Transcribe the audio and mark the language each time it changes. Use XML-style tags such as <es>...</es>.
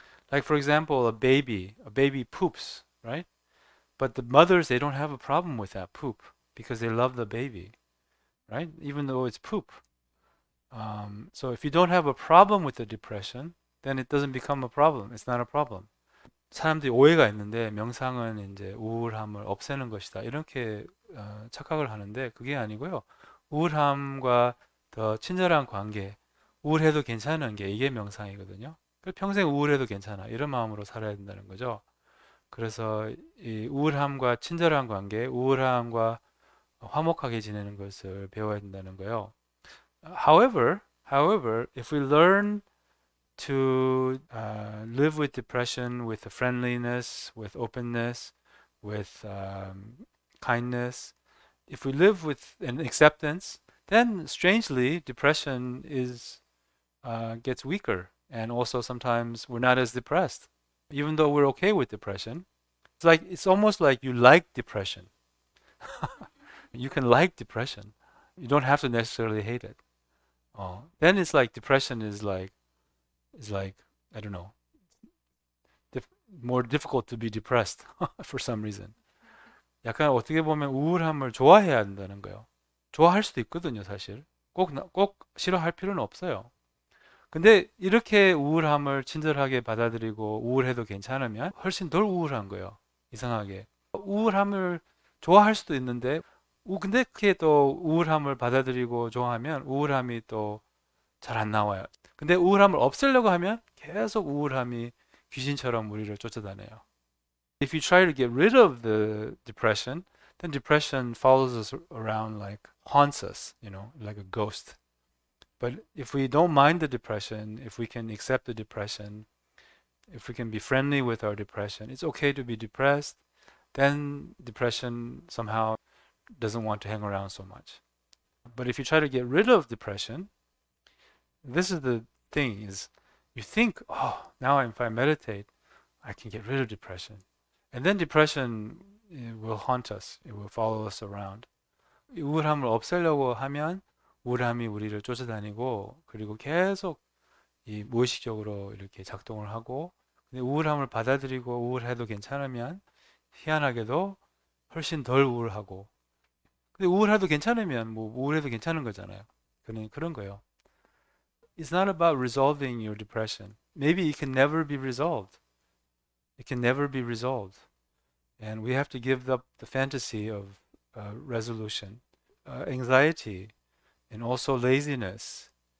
<en>Like for example, a baby poops, right? But the mothers, they don't have a problem with that poop because they love the baby, right? Even though it's poop. So if you don't have a problem with the depression, then it doesn't become a problem. It's not a problem.</en> <ko>사람들이 오해가 있는데 명상은 이제 우울함을 없애는 것이다. 이렇게 착각을 하는데 그게 아니고요. 우울함과 더 친절한 관계, 우울해도 괜찮은 게 이게 명상이거든요. 평생 우울해도 괜찮아. 이런 마음으로 살아야 된다는 거죠. 그래서 이 우울함과 친절한 관계, 우울함과 화목하게 지내는 것을 배워야 된다는 거예요.</ko> <en>However, if we learn to live with depression with friendliness, with openness, with kindness, if we live with an acceptance, then strangely depression is gets weaker, and also sometimes we're not as depressed, even though we're okay with depression. It's almost like you like depression. You can like depression. You don't have to necessarily hate it. Then it's like depression is like I don't know, more difficult to be depressed for some reason.</en> <ko>약간 어떻게 보면 우울함을 좋아해야 된다는 거예요. 좋아할 수도 있거든요, 사실. 꼭 싫어할 필요는 없어요. 근데 이렇게 우울함을 친절하게 받아들이고 우울해도 괜찮으면 훨씬 덜 우울한 거예요. 이상하게. 우울함을 좋아할 수도 있는데 근데 그렇게 또 우울함을 받아들이고 좋아하면 우울함이 또 잘 안 나와요. 근데 우울함을 없애려고 하면 계속 우울함이 귀신처럼 우리를 쫓아다녀요.</ko> <en>If you try to get rid of the depression, then depression follows us around, like haunts us, like a ghost. But if we don't mind the depression, if we can accept the depression, if we can be friendly with our depression, it's okay to be depressed, then depression somehow doesn't want to hang around so much. But if you try to get rid of depression, this is the thing, is you think, oh, now if I meditate, I can get rid of depression. And then depression will haunt us. It will follow us around.</en> <ko>우울함을 없애려고 하면 우울함이 우리를 쫓아다니고 그리고 계속 이 무의식적으로 이렇게 작동을 하고, 근데 우울함을 받아들이고 우울해도 괜찮으면 희한하게도 훨씬 덜 우울하고, 근데 우울해도 괜찮으면 뭐 우울해도 괜찮은 거잖아요. 그런 거예요.</ko> <en>It's not about resolving your depression. Maybe it can never be resolved. It can never be resolved. And we have to give up the fantasy of resolution. Anxiety and also laziness.</en>